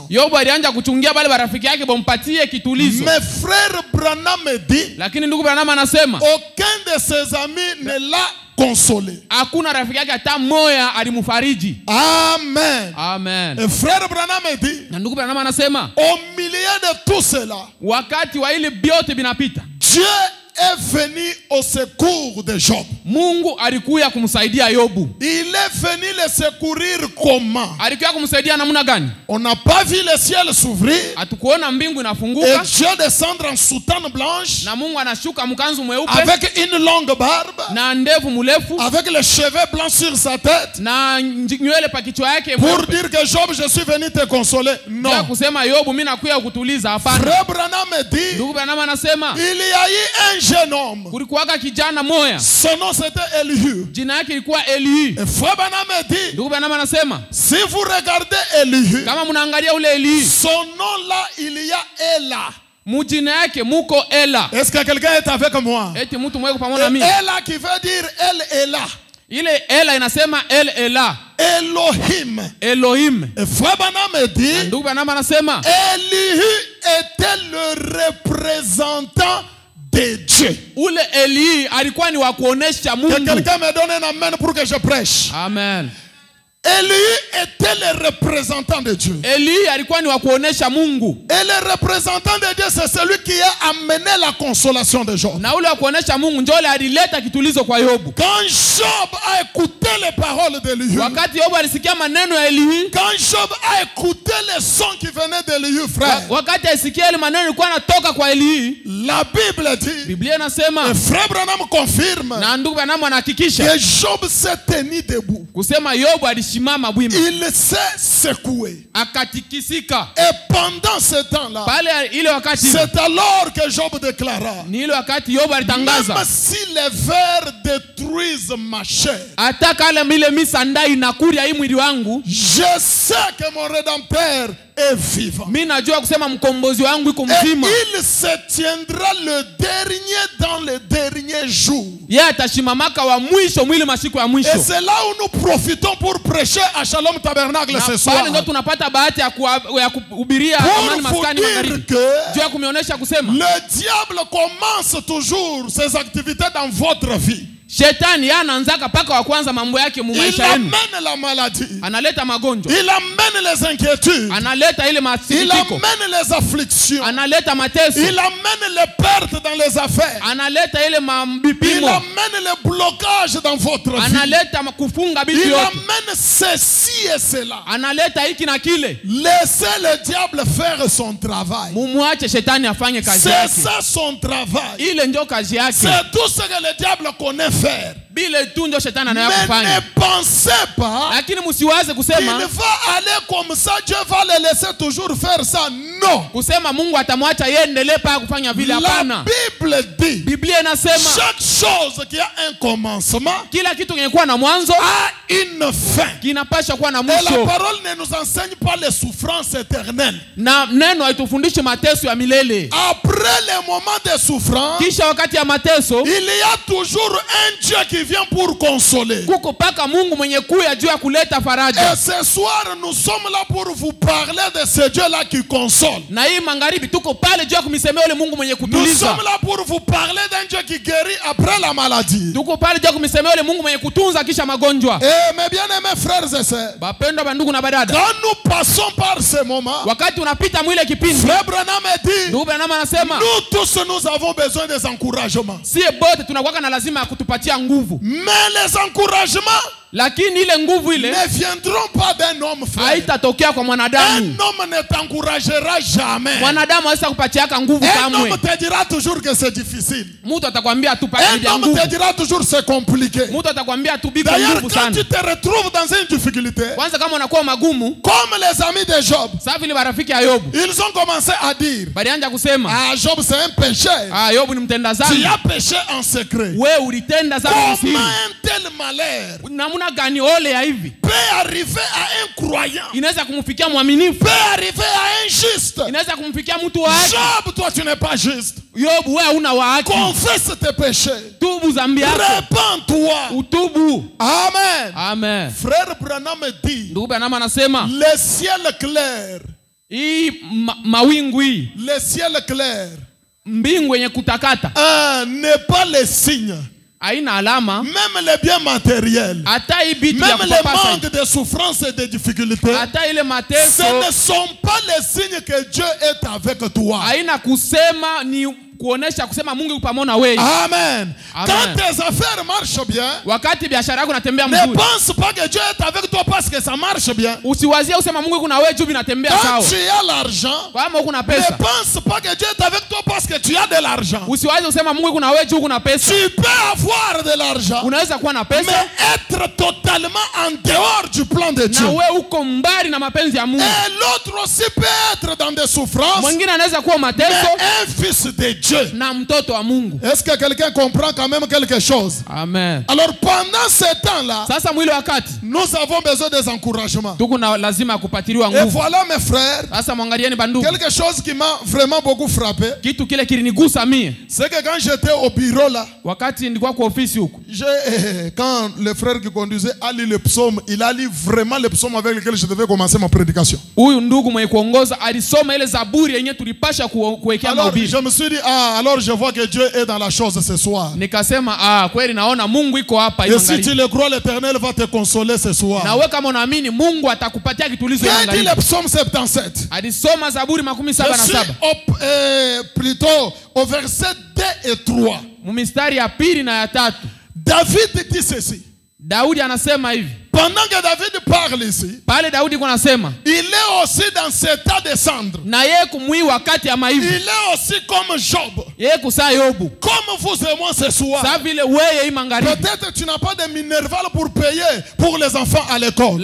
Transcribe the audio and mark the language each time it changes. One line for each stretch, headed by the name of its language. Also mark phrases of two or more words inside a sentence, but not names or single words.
Swahili: Yobu alianza kuchungia bale barafiki yake bompatie kitulizo.
French: Mais frère Branham me dit,
Swahili: Lakini ndugu Branham anasema
French: aucun de ses amis ne l'a consolé.
Swahili: hakuna rafiki yake hata moya alimfariji. Amen. Amen.
French: Et frère Branham me dit,
Swahili: Na ndugu Branham anasema
French: au milieu de tout cela,
Swahili: wakati wa ile biote binapita,
French: Dieu est venu au secours de Job.
Swahili: Mungu alikuya kumsaidia Yobu.
French: Il est venu le secourir comment?
Swahili: Alikuya kumsaidia namna gani?
French: On n'a pas vu le ciel s'ouvrir
Swahili: Hatukuona mbingu et inafunguka
French: Dieu descendre en soutane blanche
Swahili: na Mungu anashuka mkanzu mweupe
French: avec une longue barbe,
Swahili: na ndevu mrefu
French: avec les cheveux blancs sur sa tête
Swahili: na nywele pa kichwa yake pour mweupe.
French: dire que Job, je suis venu te consoler.
Swahili: Bila Non. kusema Yobu mimi nakuya kukutuliza, hapana.
French: Frère Branham me dit,
Swahili: Ndugu Branham anasema
French: il y a eu un jeune homme.
Swahili: kulikuwaka kijana moya,
French: Son nom c'était Elihu.
Swahili: jina yake ilikuwa Elihu.
French: Et Frère Branham me dit,
Swahili: Ndugu Branham anasema
French: si vous regardez Elihu,
Swahili: kama mnaangalia ule Elihu,
French: son nom là, il y a Ela.
Swahili: mujina yake muko Ela.
French: Est-ce que quelqu'un est avec moi?
Swahili: Eti mtu mweko pamoja na Et mimi.
French: Ela qui veut dire El Ela.
Swahili: Ile Ela inasema El Ela, Elohim. Elohim.
French: Et Frère Branham me dit,
Swahili: Ndugu Branham anasema
French: Elihu était le représentant de Dieu.
Swahili: ule Elihu alikuwa ni wa kuonesha Que Mungu.
French: quelqu'un me donne un amen pour que je prêche. Amen. Elihu était le représentant de Dieu.
Swahili: Elihu alikuwa ni wa kuonesha Mungu.
French: Et le représentant de Dieu, c'est celui qui a amené la consolation de Job.
Swahili: Na ule wa kuonesha Mungu ndio ule alileta kitulizo kwa Yobu.
French: Quand Job a écouté les paroles d'Elihu,
Swahili: Wakati Yobu alisikia maneno ya Elihu,
French: quand Job a écouté les sons qui venaient d'Elihu, frère,
Swahili: wakati alisikia ile maneno yalikuwa yanatoka kwa Elihu,
French: la Bible dit,
Swahili: Biblia inasema
French: et Frère Branham confirme,
Swahili: na ndugu Branham anahakikisha
French: que Job s'est tenu debout.
Swahili: kusema Yobu alisimama bwima,
French: Il s'est secoué.
Swahili: akatikisika.
French: Et pendant ce temps-là,
Swahili: Pale ile wakati
French: c'est alors que Job déclara,
Swahili: ni ile wakati Yobu même alitangaza
French: si les vers détruisent ma chair,
Swahili: hata kala ile misanda inakuria hii mwili wangu,
French: je sais que mon Rédempteur est vivant.
Swahili: mimi najua kusema mkombozi wangu iko Et mzima.
French: il se tiendra le dernier dans le dernier jour.
Swahili: Yeye atashimamaka wa mwisho mwili masiku ya Et mwisho.
French: c'est là où nous profitons pour prêcher à Shalom Tabernacle
Swahili: Na
French: ce soir.
Swahili: pale ndio tunapata bahati ya kuhubiria amani
French: Pour vous
Swahili: maskani dire magharibi. que Juu ya kumionyesha kusema
French: le diable commence toujours ses activités dans votre vie.
Swahili: shetani yeye anaanzaka paka wa kwanza mambo yake mu Il maisha yenu.
French: amène la maladie.
Swahili: Analeta magonjwa,
French: Il amène les inquiétudes.
Swahili: analeta ile Il masikitiko,
French: amène les afflictions.
Swahili: analeta mateso,
French: Il amène les pertes dans les affaires.
Swahili: analeta ile Il mabipimo,
French: amène les blocages dans votre vie.
Swahili: analeta kufunga bibi Il yote,
French: amène ceci et cela.
Swahili: analeta hiki na kile.
French: Laissez le diable faire son travail.
Swahili: Mumuache shetani afanye kazi C'est yake.
French: ça son travail.
Swahili: Ile ndio kazi yake.
French: C'est tout ce que le diable connaît faire.
Swahili: Bile tu ndio shetani Mais anayofanya.
French: ne pensez pas
Swahili: Lakini msiwaze qu'il kusema
French: va aller comme ça, Dieu va le laisser toujours faire ça. Non.
Swahili: kusema Mungu atamwacha yeye endelee pa kufanya vile, La hapana.
French: Bible dit,
Swahili: Biblia inasema
French: chaque chose qui a un commencement
Swahili: kila kitu kinakuwa na mwanzo
French: a une fin.
Swahili: kinapasha kuwa na
French: Et la
Swahili: mwisho.
French: parole ne nous enseigne pas les souffrances éternelles.
Swahili: Na neno haitufundishi mateso ya milele.
French: Après les moments de souffrance,
Swahili: Kisha wakati ya mateso
French: il y a toujours un Dieu qui vient pour consoler.
Swahili: kuko paka Mungu mwenye kuya juu ya kuleta Et faraja.
French: ce soir, nous sommes là pour vous parler de ce Dieu-là qui console.
Swahili: Na hii magharibi tuko pale juu ya kumsemea yule Mungu mwenye Nous kutuliza.
French: sommes là pour vous parler d'un Dieu qui guérit après la maladie.
Swahili: Tuko pale juu ya kumsemea yule Mungu mwenye kutunza kisha magonjwa.
French: Et mes bien-aimés frères et sœurs,
Swahili: Bapendwa bandugu na badada,
French: quand nous passons par ce moment,
Swahili: wakati unapita mwile kipindi,
French: Frère Branham a dit,
Swahili: ndugu Branham anasema
French: nous tous nous avons besoin des encouragements.
Swahili: sie bote tunakuwa na lazima ya kutupatia nguvu.
French: Mais les encouragements
Swahili: lakini ile nguvu ile
French: ne viendront pas d'un homme, frère.
Swahili: haitatokea kwa mwanadamu.
French: Un homme ne t'encouragera jamais.
Swahili: Mwanadamu hawezi kupatiaka nguvu Un kamwe.
French: homme te dira toujours que c'est difficile.
Swahili: Mtu atakwambia tupate
French: Un homme
Swahili: nguvu.
French: te dira toujours c'est compliqué.
Swahili: Mtu atakwambia tubike D'ailleurs, nguvu quand sana.
French: tu te retrouves dans une difficulté,
Swahili: Kwanza kama unakuwa magumu,
French: comme les amis de Job,
Swahili: sasa vile marafiki ya Yobu
French: ils ont commencé à dire,
Swahili: balianza kusema,
French: ah, Job c'est un pécheur.
Swahili: Yobu ni mtenda Tu dhambi.
French: as péché en secret.
Swahili: Wewe ulitenda dhambi Comment siri.
French: un tel malheur
Swahili: Namuna gani ole ya hivi
French: peut arriver à un croyant,
Swahili: inaweza kumfikia mwaminifu,
French: peut arriver à un juste?
Swahili: inaweza kumfikia mtu wa haki?
French: Job, toi tu n'es pas juste.
Swahili: Yobu, wewe una wa haki.
French: Confesse tes péchés.
Swahili: Tubu dhambi yako.
French: Répands-toi.
Swahili: Utubu. Amen. Amen.
French: Frère Branham dit,
Swahili: Ndugu Branham anasema,
French: le ciel clair,
Swahili: hii mawingu hii,
French: le ciel clair,
Swahili: mbingu yenye kutakata
French: n'est pas le signe.
Swahili: haina alama.
French: Même les biens matériels,
Swahili: Hata hii bitu ya
French: même les
Swahili: kupapasa,
French: manques de souffrance et de difficultés,
Swahili: hata ile mateso
French: ce ne sont pas les signes que Dieu est avec toi.
Swahili: haina kusema, ni kuonesha kusema Mungu yupo pamoja na wewe. Amen. Amen.
French: Quand tes affaires marchent bien,
Swahili: Wakati biashara yako inatembea ne mzuri,
French: pense pas que Dieu est avec toi parce que ça marche bien.
Swahili: usiwazie usema Mungu yuko na wewe juu inatembea Quand sawa.
French: tu as l'argent,
Swahili: Kama uko na ne pesa,
French: pense pas que Dieu est avec toi parce que tu as de l'argent.
Swahili: usiwazie usema Mungu yuko na wewe juu uko na pesa.
French: Tu peux avoir de l'argent,
Swahili: Unaweza kuwa na pesa
French: mais être totalement en dehors du plan de Dieu.
Swahili: na wewe uko mbali na mapenzi ya Mungu.
French: Et l'autre aussi peut être dans des souffrances,
Swahili: Mwingine anaweza kuwa mais mateso
French: un fils de Dieu.
Swahili: na mtoto wa Mungu.
French: Est-ce que quelqu'un comprend quand même quelque chose? Amen. Alors pendant ce temps-là,
Swahili: Sasa mwili wakati
French: nous avons besoin des encouragements.
Swahili: tuko na lazima kupatiliwa Et nguvu.
French: voilà mes frères,
Swahili: Sasa mwangalieni bandugu,
French: quelque chose qui m'a vraiment beaucoup frappé,
Swahili: kitu kile kilinigusa mie
French: c'est que quand j'étais au bureau là,
Swahili: wakati nilikuwa kwa ofisi huko.
French: quand le frère qui conduisait a lu le psaume, il a lu vraiment le psaume avec lequel je devais commencer ma prédication.
Swahili: Huyu ndugu mwenye kuongoza alisoma ile Zaburi yenye tulipasha kuwekea Alors mahubiri.
French: je me suis dit, alors je vois que Dieu est dans la chose ce soir.
Swahili: Nikasema kweli naona Mungu iko hapa Et si tu hivi.
French: le crois, l'Éternel va te consoler ce soir.
Swahili: Na wewe kama unaamini Mungu atakupatia kitulizo
French: J'ai dit
Swahili: hivi.
French: le psaume 77.
Swahili: Alisoma Zaburi
French: Je suis
Swahili: 77
French: plutôt au verset 2 et 3.
Swahili: mstari ya pili na ya tatu.
French: David dit ceci.
Swahili: Daudi anasema hivi.
French: Pendant que David parle ici,
Swahili: Pale Daudi kwa anasema,
French: il est aussi dans cet état de cendre.
Swahili: na yeye kumwi wakati ya Il maivu.
French: est aussi comme Job.
Swahili: Yeye kusaa Yobu.
French: Comme vous et moi ce soir.
Swahili: Sa vile wewe hii magharibi.
French: Peut-être tu n'as pas de minerval pour payer pour les enfants à l'école.